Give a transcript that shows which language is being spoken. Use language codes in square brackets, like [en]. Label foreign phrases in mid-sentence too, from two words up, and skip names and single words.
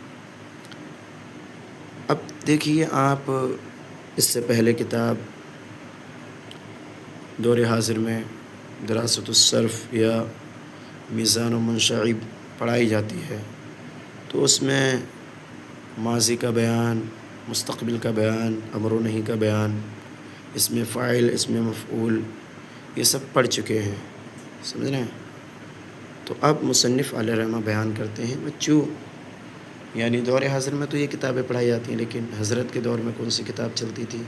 [ur] اب دیکھیے، آپ اس سے پہلے کتاب دور حاضر میں دراست الصرف یا میزان و منشعب پڑھائی جاتی ہے، تو اس میں ماضی کا بیان، مستقبل کا بیان، امر و نہیں کا بیان، اسم فاعل، اسم مفعول، یہ سب پڑھ چکے ہیں، سمجھ رہے ہیں؟ تو اب مصنف علیہ رحمہ بیان کرتے ہیں بچوں، یعنی دور حاضر میں تو یہ کتابیں پڑھائی جاتی ہیں، لیکن حضرت کے دور میں کون سی کتاب چلتی تھی؟